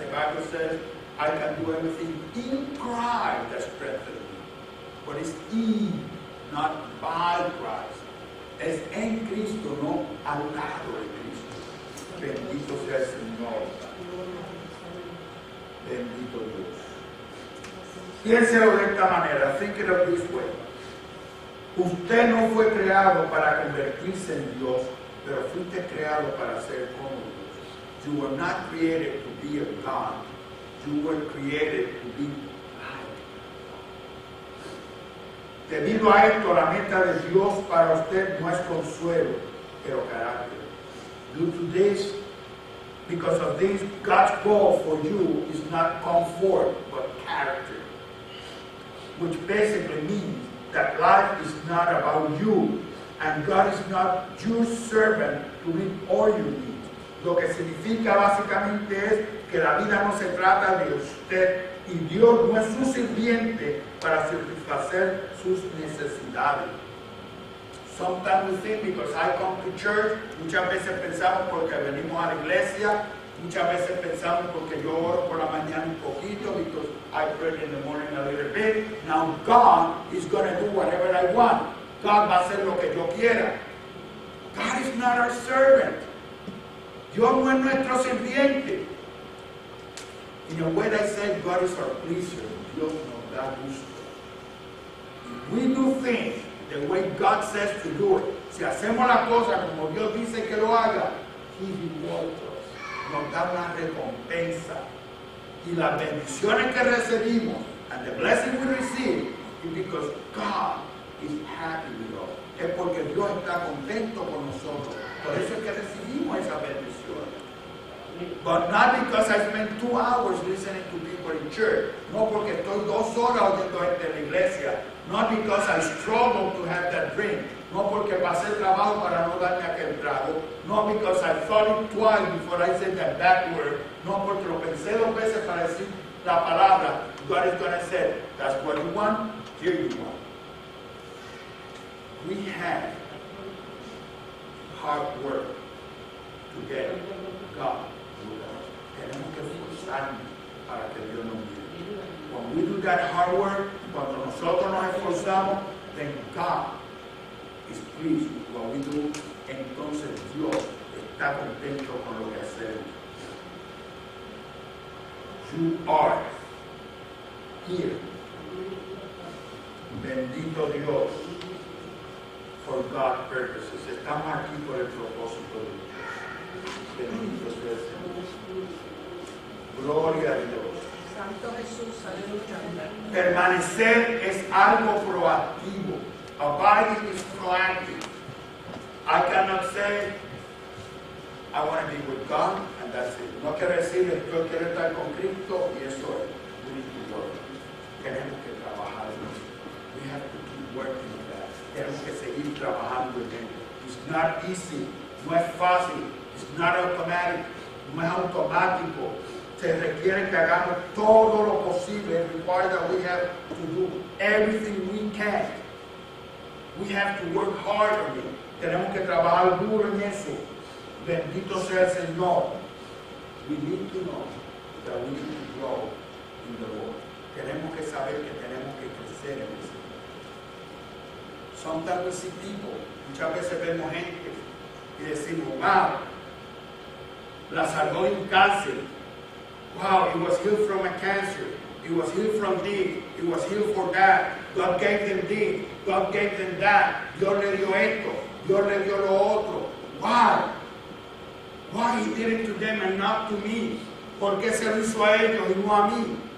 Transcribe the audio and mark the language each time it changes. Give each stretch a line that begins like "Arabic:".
English: The Bible says, I can do everything in Christ that strengthens me. But it's in, not by Christ.
Spanish: Es en Cristo, no al lado de Cristo. Bendito sea el Señor. Bendito Dios. Piénselo de esta manera.
English: Think it of this way.
Spanish: Usted no fue creado para convertirse en Dios, pero fuiste creado para ser como Dios.
English: You were not created to be a God. You were created to be like.
Spanish: Debido a esto, la meta de Dios para usted no es consuelo, pero carácter.
English: Due to this, because of this, God's goal for you is not comfort, but character. Which basically means that life is not about you, and God is not your servant to meet all your needs.
Spanish: Lo que significa básicamente es que la vida no se trata de usted y Dios no es su sirviente para satisfacer sus necesidades.
English: Sometimes we think because I come to church,
Spanish: muchas veces pensamos porque venimos a la iglesia, muchas veces pensamos porque yo oro por la mañana un poquito,
English: because I pray in the morning a little bit. Now God is going to do whatever I want.
Spanish: God va a hacer lo que yo quiera.
English: God is not our servant.
Spanish: Dios no es nuestro sirviente.
English: In a way they say God is our pleaser.
Spanish: Dios nos da gusto.
English: If we do things the way God says to do it,
Spanish: si hacemos la cosa como Dios dice que lo haga,
English: He rewards us.
Spanish: Nos da una recompensa. Y las bendiciones que recibimos,
English: and the blessing we receive, is because God is happy with us.
Spanish: Es porque Dios está contento con nosotros. Por eso es que recibimos esa bendición.
English: But not because I spent 2 hours listening to people in church.
Spanish: No porque estoy 2 horas oyendo gente en la iglesia.
English: Not because I struggled to have that drink.
Spanish: No porque pasé trabajo para no darme aquel trago.
English: No because I thought it twice before I said that bad word.
Spanish: No porque lo pensé 2 veces para decir la palabra.
English: God is going to say, that's what you want, here you want. We have hard work to get God.
Spanish: Tenemos que esforzarnos para que Dios nos mire.
English: When we do that hard work,
Spanish: cuando nosotros nos esforzamos,
English: then God is pleased with what we do.
Spanish: Entonces Dios está contento con lo que hacemos.
English: You are here.
Spanish: Bendito Dios.
English: For God's purposes.
Spanish: Estamos aquí por el propósito de Dios. Bendito sea el Señor. Gloria a Dios. Santo Jesús, aleluya. Permanecer es algo proactivo.
English: Abiding is proactive. I cannot say, I want to be with God, and that's it.
Spanish: No quiero decir, yo quiero estar con Cristo, y eso es.
English: We need to work.
Spanish: Tenemos que trabajar en eso.
English: We have to keep working on that.
Spanish: Tenemos que seguir trabajando en ello.
English: It's not easy.
Spanish: No es fácil.
English: It's not automatic.
Spanish: No es automático. Se requiere que hagamos todo lo posible.
English: It requires that we have to do everything we can. We have to work hard on it.
Spanish: Tenemos que trabajar duro en eso. Bendito sea el Señor.
English: We need to know that we need to grow in the Lord.
Spanish: Tenemos que saber que tenemos que crecer en eso.
English: Sometimes we see people,
Spanish: muchas veces vemos gente y decimos, wow, la salvó en cáncer.
English: Wow, he was healed from a cancer. He was healed from this. He was healed for that. God gave them this. God gave them that.
Spanish: Dios le dio esto. Dios le dio lo otro.
English: Why? Why he did it to them and not to me?
Spanish: ¿Por qué se lo hizo a ellos y no a mí?